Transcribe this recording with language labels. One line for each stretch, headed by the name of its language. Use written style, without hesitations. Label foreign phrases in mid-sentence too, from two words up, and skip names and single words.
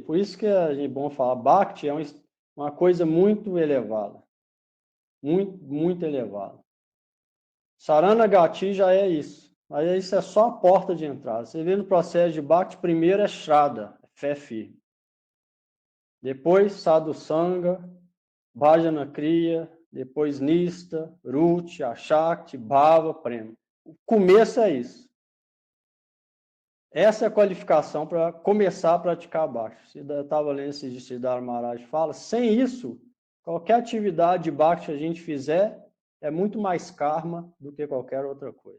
Portuguese: Por isso que é bom falar, Bhakti é uma coisa muito elevada. Muito, muito elevada. Saranagati já é isso. Mas isso é só a porta de entrada. Você vê no processo de Bhakti, primeiro é Shraddha, fé firme. Depois
Sanskrit: Sadhu Sangha, Bhajana Kriya,
Portuguese: depois
Sanskrit: Nista, Ruti, Ashakti, Bhava, Prema.
Portuguese: O começo é isso. Essa é a qualificação para começar a praticar Bhakti. Eu estava lendo esse de Siddhara Maharaj fala, sem isso, qualquer atividade de Bhakti que a gente fizer é muito mais karma do que qualquer outra coisa.